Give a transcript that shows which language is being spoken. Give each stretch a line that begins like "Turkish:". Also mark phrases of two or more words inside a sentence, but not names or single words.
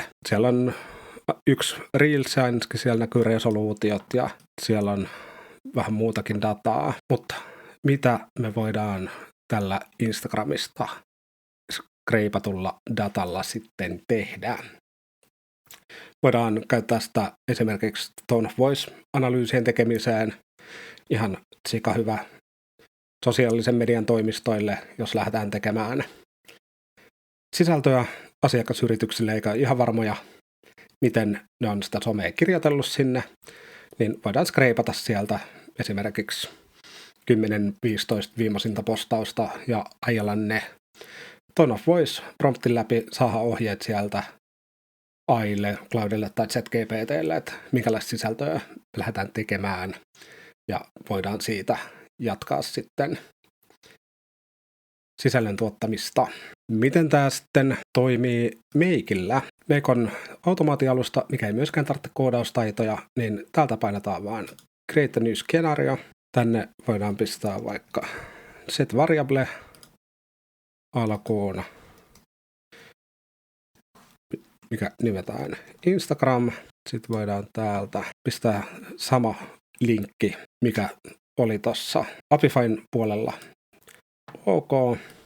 Finnish: Siellä on yksi Reels, ainakin siellä näkyy resoluutiot ja siellä on vähän muutakin dataa, mutta mitä me voidaan tällä Instagramista skreipatulla datalla sitten tehdään. Voidaan käyttää sitä esimerkiksi
English: tone of voice-
Finnish: analyysien tekemiseen. Ihan sika hyvä sosiaalisen median toimistoille, jos lähdetään tekemään sisältöä asiakasyrityksille eikä ihan varmoja, miten ne on sitä somea kirjoitellut sinne, niin voidaan skreipata sieltä esimerkiksi 10-15 viimeisintä postausta ja ajella ne
English: tone of voice
Finnish: promptin läpi, saada ohjeet sieltä AIlle, Cloudille tai ChatGPTlle, että minkälaista sisältöä lähdetään tekemään ja voidaan siitä jatkaa sitten sisällön tuottamista. Miten tämä sitten toimii Makeillä? Make on automaatialusta, mikä ei myöskään tarvitse koodaustaitoja, niin täältä painetaan vaan
English: Create a new scenario.
Finnish: Tänne voidaan pistää vaikka
English: set variable
Finnish: alkuun, mikä nimetään Instagram. Sitten voidaan täältä pistää sama linkki, mikä oli tuossa Apifyn puolella. OK.